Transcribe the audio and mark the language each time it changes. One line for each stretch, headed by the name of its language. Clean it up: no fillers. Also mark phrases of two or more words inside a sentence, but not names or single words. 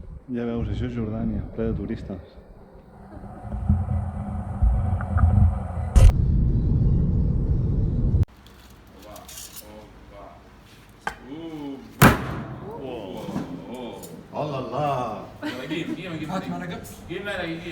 Catalan: Ja veus, això és Jordània, ple de turistes.
Arabic: الله الله جيب هات ملقى جيب ملقى جيب